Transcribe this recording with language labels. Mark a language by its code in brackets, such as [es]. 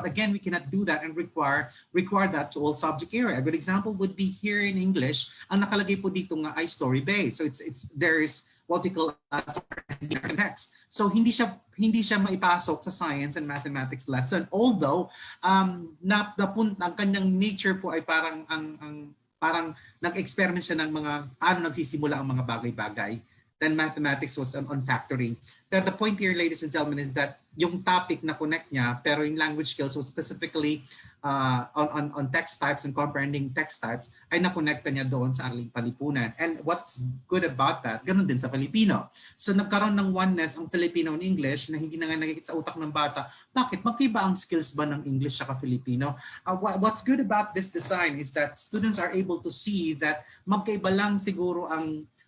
[en] But again, we cannot do that and require that to all subject area. A good example would be here in English, [tl] ang nakalagay po dito nga ay [en] story based. So there is what we call as text. [tl] So hindi siya maipasok sa science and mathematics lesson. Although ang kanyang nature po ay parang parang nag-experiment siya ng mga paano nagsisimula ang mga bagay-bagay. [en] Then mathematics was on factoring. But the point here, ladies and gentlemen, is that [tl] yung topic na connect niya, pero yung [en] language skills was specifically on text types and comprehending text types, [tl] ay nakonekta niya doon sa Araling Panlipunan. [en] And what's good about that, [tl] ganun din sa Filipino. So nagkaroon ng oneness ang Filipino and English na hindi na nga nakikita sa utak ng bata. Bakit? Magkaiba ang skills ba ng English at Filipino? [en] What's good about this design is that students are able to see that [tl] magkaiba lang siguro ang